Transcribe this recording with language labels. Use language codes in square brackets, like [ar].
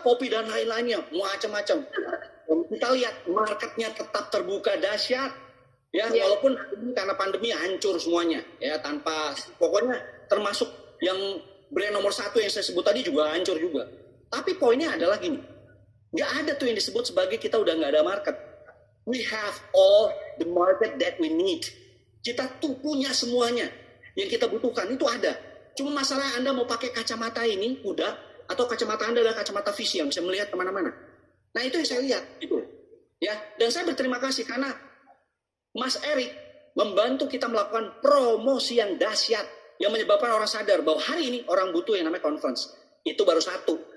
[id] Kopi dan lain-lainnya. Macam-macam. Kita lihat marketnya tetap terbuka dahsyat, ya walaupun karena pandemi hancur semuanya, ya tanpa pokoknya termasuk yang brand nomor 1 yang saya sebut tadi juga hancur juga. Tapi poinnya adalah gini, nggak ada tuh yang disebut sebagai kita udah nggak ada market. [en] We have all the market that we need. [id] Kita tuh punya semuanya yang kita butuhkan itu ada. Cuma masalah Anda mau pakai kacamata ini udah atau kacamata Anda adalah kacamata visi yang bisa melihat kemana-mana. Nah itu yang saya lihat, itu, ya. Dan saya berterima kasih karena Mas Erik membantu kita melakukan promosi yang dahsyat yang menyebabkan orang sadar bahwa hari ini orang butuh yang namanya conference. Itu baru satu.